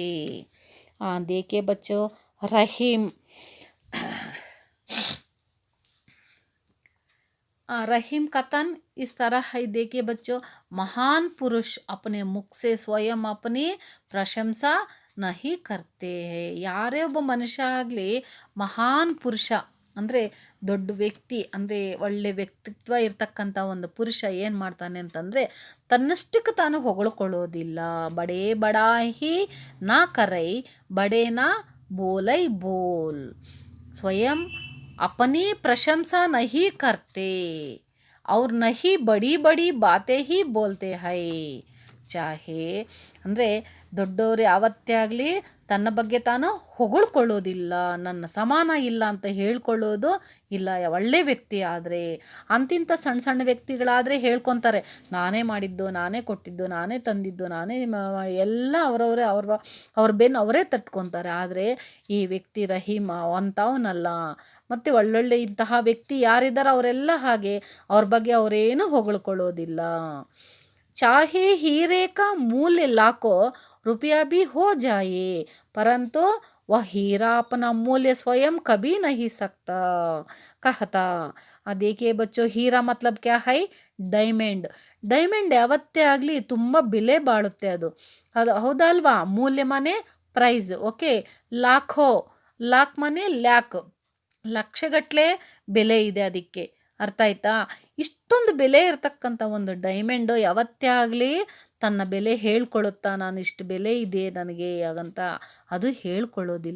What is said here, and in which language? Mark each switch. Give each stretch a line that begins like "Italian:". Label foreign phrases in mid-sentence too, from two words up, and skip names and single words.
Hindi: देखिए बच्चों, रहीम रहीम कथन इस तरह है. देखिए बच्चों, महान पुरुष अपने मुख से स्वयं अपनी प्रशंसा नहीं करते हैं.
Kannada: ಯಾರೇ ಒಬ್ಬ ಮನುಷ್ಯ ಆಗಲಿ, ಮಹಾನ್ ಪುರುಷ ಅಂದರೆ ದೊಡ್ಡ ವ್ಯಕ್ತಿ, ಅಂದರೆ ಒಳ್ಳೆ ವ್ಯಕ್ತಿತ್ವ ಇರ್ತಕ್ಕಂಥ ಒಂದು ಪುರುಷ ಏನು ಮಾಡ್ತಾನೆ ಅಂತಂದರೆ ತನ್ನಷ್ಟಕ್ಕೆ ತಾನು ಹೊಗಳ್ಕೊಳ್ಳೋದಿಲ್ಲ.
Hindi: बड़े बड़ाई ना करैं बड़े ना बोलैं बोल. ಸ್ವಯಂ अपनी प्रशंसा नहीं करते और नहीं बड़ी बड़ी बातें ही बोलते हैं.
Kannada: ಚಾಹೆ ಅಂದರೆ ದೊಡ್ಡವರು ಯಾವತ್ತೇ ಆಗಲಿ ತನ್ನ ಬಗ್ಗೆ ತಾನು ಹೊಗಳ್ಕೊಳ್ಳೋದಿಲ್ಲ, ನನ್ನ ಸಮಾನ ಇಲ್ಲ ಅಂತ ಹೇಳ್ಕೊಳ್ಳೋದು ಇಲ್ಲ. ಒಳ್ಳೆ ವ್ಯಕ್ತಿ ಆದರೆ, ಅಂತಿಂಥ ಸಣ್ಣ ಸಣ್ಣ ವ್ಯಕ್ತಿಗಳಾದರೆ ಹೇಳ್ಕೊತಾರೆ, ನಾನೇ ಮಾಡಿದ್ದು, ನಾನೇ ಕೊಟ್ಟಿದ್ದು, ನಾನೇ ತಂದಿದ್ದು, ನಾನೇ ಎಲ್ಲ ಅವ್ರ ಬೆನ್ನು ಅವರೇ ತಟ್ಕೊತಾರೆ. ಆದರೆ ಈ ವ್ಯಕ್ತಿ ರಹೀಮ ಅಂಥವನಲ್ಲ. ಮತ್ತು ಒಳ್ಳೊಳ್ಳೆ ಇಂತಹ ವ್ಯಕ್ತಿ ಯಾರಿದ್ದಾರೆ ಅವರೆಲ್ಲ ಹಾಗೆ, ಅವ್ರ ಬಗ್ಗೆ ಅವರೇನು ಹೊಗಳ್ಕೊಳ್ಳೋದಿಲ್ಲ.
Hindi: चाहे हीरे का मूल्य लाखों रुपया भी हो जाए, परंतु वह हीरा अपना मूल्य स्वयं कभी नहीं सकता कहता. देखिए बच्चों, हीरा मतलब क्या है?
Kannada: ಡೈಮಂಡ್. ಡೈಮಂಡ್ ಯಾವತ್ತೇ ಆಗಲಿ ತುಂಬ ಬೆಲೆ ಬಾಳುತ್ತೆ. ಅದು ಹೌದಲ್ವಾ? ಮೂಲ್ಯ ಮನೆ ಪ್ರೈಸ್. ಓಕೆ. ಲಾಖೋ, ಲಾಖ್ ಮನೆ ಲ್ಯಾಕ್, ಲಕ್ಷಗಟ್ಟಲೆ ಬೆಲೆ ಇದೆ ಅದಕ್ಕೆ. ಅರ್ಥ ಆಯ್ತಾ? ಇಷ್ಟೊಂದು ಬೆಲೆ ಇರತಕ್ಕಂಥ ಒಂದು ಡೈಮಂಡು ಯಾವತ್ತೇ ಆಗಲಿ ತನ್ನ ಬೆಲೆ ಹೇಳ್ಕೊಳ್ಳುತ್ತಾ ನಾನು ಇಷ್ಟು ಬೆಲೆ ಇದೆ ನನಗೆ ಹಾಗಂತ ಅದು ಹೇಳ್ಕೊಳ್ಳೋದಿಲ್ಲ.